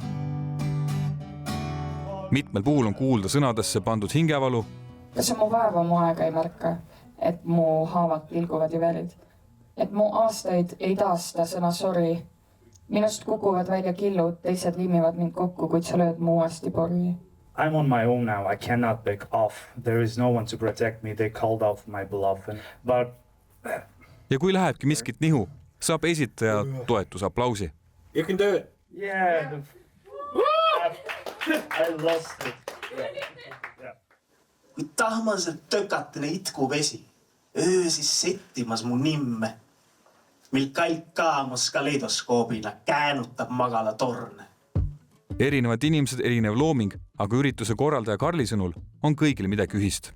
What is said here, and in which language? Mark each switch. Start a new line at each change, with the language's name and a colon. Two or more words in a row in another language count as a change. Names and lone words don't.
Estonian: Mitmel puhul on kuulda sõnadesse pandud hingevalu. Kas mu vaeva mu aega ei märka, et mu haavad pilguvad ju verid? Et mu aastaid ei taasta sõna sorry. Minust kukuvad välja killud, teised liimivad mind kokku, kuid sa lööd mu uuesti porgi.
English: I'm on my own now. I cannot back off. There is no one to protect me. They called off my beloved. But...
Estonian: Ja kui lähebki miskit nihu, saab esitaja toetusaplausi.
English: You can do it. Yeah. I lost it. Yeah.
Estonian: Kui tahmaselt tökatele itku vesi, öösis settimas mu nimme, mil kalk kaamos kaleidoskoobina käänutab magala torne. Erinevad inimesed, erinev looming, aga ürituse korraldaja Karli sõnul on kõigil midagi ühist.